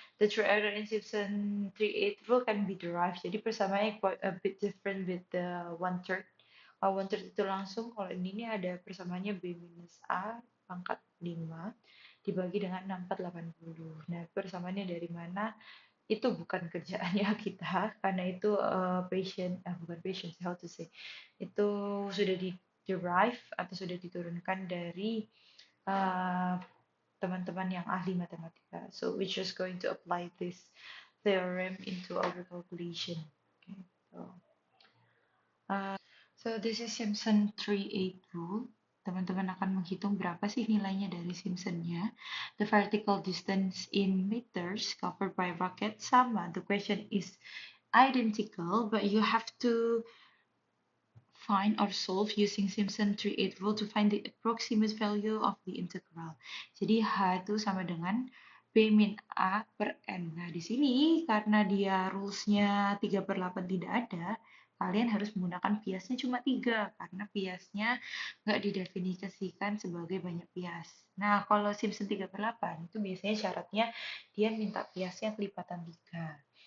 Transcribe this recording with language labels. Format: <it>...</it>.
<en>The true error in Simpson 3/8 rule can be derived.</en> <id>Jadi persamaannya</id> <en>quite a bit different with the one third.</en> <id>Kalau one third itu langsung, kalau ini ada persamaannya B minus A pangkat 5 dibagi dengan 6480. Nah, persamaannya dari mana? Itu bukan kerjaannya kita karena itu bukan passion,</id> <en>how to say,</en> <id>itu sudah di derive atau sudah diturunkan dari uh, teman-teman yang ahli matematika,</id> <en>so we're just going to apply this theorem into our calculation. Okay, so this is Simpson 3/8 rule.</en> <id>Teman-teman akan menghitung berapa sih nilainya dari Simpsonnya.</id> <en>The vertical distance in meters covered by rocket</en> <id>sama.</id> <en>The question is identical, but you have to find or solve using Simpson 3/8 rule to find the approximate value of the integral.</en> <id>Jadi H itu sama dengan B min A per N. Nah, di sini karena dia rulesnya 3/8 tidak ada, kalian harus menggunakan biasnya cuma 3 karena biasnya nggak didefinisikan sebagai banyak bias. Nah, kalau Simpson 3/8 itu biasanya syaratnya dia minta biasnya kelipatan 3.</id>